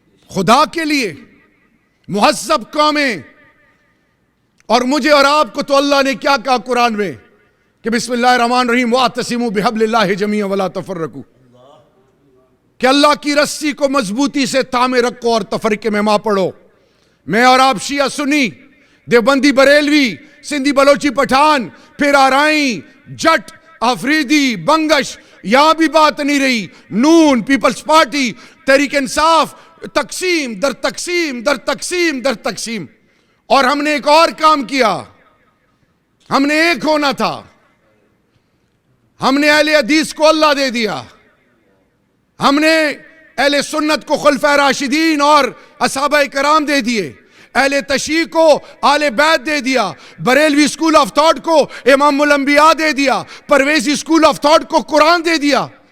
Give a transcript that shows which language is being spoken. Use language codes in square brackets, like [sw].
[ur] خدا کے لیے مہذب قومیں, اور مجھے اور آپ کو تو اللہ نے کیا کہا قرآن میں کہ [ar] بسم اللہ الرحمن الرحیم وَاعْتَصِمُوا بِحَبْلِ اللَّهِ جَمِيعًا وَلَا تَفَرَّقُوا, [ur] کہ اللہ کی رسی کو مضبوطی سے تھامے رکھو اور تفرقے میں ماں پڑو. میں اور آپ شیعہ سنی, دیوبندی بریلوی, سندھی بلوچی پٹھان, پھر آرائیں, جٹ, آفریدی, بنگش, یہاں بھی بات نہیں رہی. نون, پیپلز پارٹی, تحریک انصاف, تقسیم در تقسیم در تقسیم در تقسیم. اور ہم نے ایک اور کام کیا, ہم نے ایک ہونا تھا. ہم نے اہل حدیث کو اللہ دے دیا, ہم نے اہل سنت کو خلفائے راشدین اور اصحابہ کرام دے دیے, اہل تشیع کو آل بیت دے دیا, بریلوی اسکول آف تھاٹ کو امام الانبیاء دے دیا, پرویزی اسکول آف تھاٹ کو قرآن دے دیا.